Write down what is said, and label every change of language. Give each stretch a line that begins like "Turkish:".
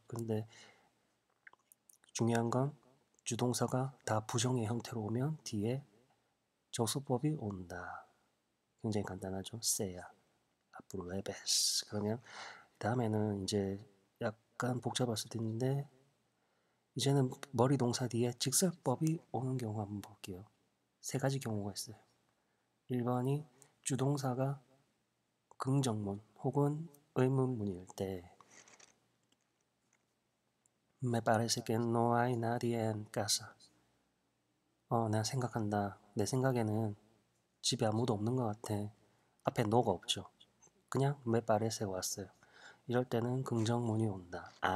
Korean: 그런데 중요한 건 주동사가 다 부정의 형태로 오면 뒤에 접속법이 온다. 굉장히 간단하죠. 세야 아프로에베스. 그러면 다음에는 이제 약간 복잡할 수도 있는데 이제는 머리 동사 뒤에 직설법이 오는 경우 한번 볼게요. 세 가지 경우가 있어요. 1번이 주동사가 긍정문 혹은 의문문일 때
Spanish: Me parece que no hay nadie en casa.
Korean: 나 생각한다. 내 생각에는 집에 아무도 없는 것 같아. 앞에 no가 없죠. 그냥 me parece가 왔어요. 이럴 때는 긍정문이 온다.